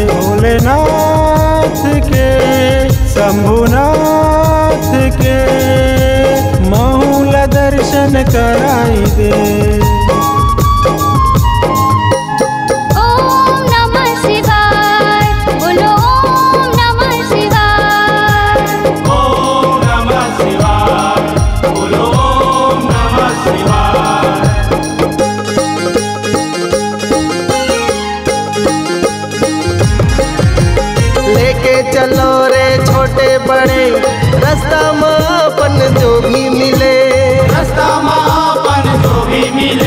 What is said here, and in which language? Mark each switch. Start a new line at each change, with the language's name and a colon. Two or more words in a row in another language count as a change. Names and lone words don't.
Bhojpuri: भोलेनाथ के, शंभुनाथ के, माहौल दर्शन कराई दे।
Sanskrit: ओम नमः शिवाय, बोलो ओम नमः शिवाय, ओम नमः शिवाय, बोलो ओम नमः शिवाय।
Bhojpuri: लेके चलो रे छोटे बड़े, रास्ता में अपन जो भी मिले, रास्ता में अपन जो भी मिले।